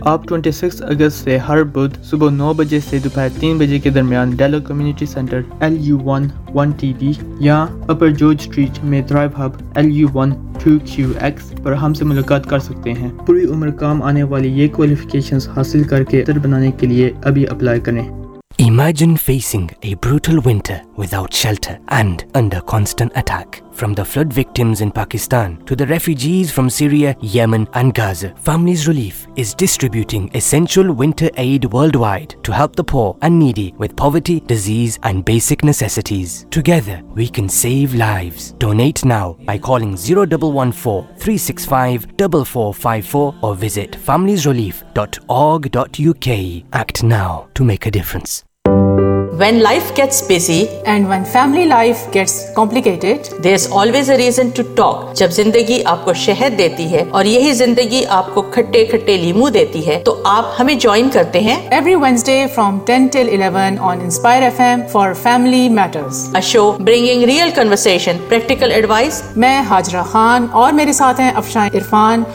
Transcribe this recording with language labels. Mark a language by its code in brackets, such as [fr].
[hi] आप 26 अगस्त से हर बुध सुबह 9 बजे से दोपहर 3 बजे के दरमियान डेलो कम्युनिटी सेंटर LU1 1TB या अपर जॉर्ज स्ट्रीट में ड्राइव हब LU1 2QX पर हमसे मुलाकात कर सकते हैं। पूरी उम्र काम आने वाली ये क्वालिफिकेशन हासिल करके बेहतर बनाने के लिए अभी अप्लाई करें। [en] Imagine facing a brutal winter without shelter and under constant attack. From the flood victims in Pakistan to the refugees from Syria, Yemen and Gaza, Families Relief is distributing essential winter aid worldwide to help the poor and needy with poverty, disease and basic necessities. Together, we can save lives. Donate now by calling 0114 365 4454 or visit familiesrelief.org.uk. Act now to make a difference. When life gets busy and when family life gets complicated, there's always a reason to talk. [hi] जब जिंदगी आपको शहद देती है और यही जिंदगी आपको खट्टे खट्टे लीमू देती है तो आप हमें ज्वाइन करते हैं [en] Every Wednesday from 10 till 11 on Inspire FM for Family Matters. A show bringing real conversation, practical advice. [hi] मैं हाजरा खान और मेरे साथ हैं अफशान इरफान.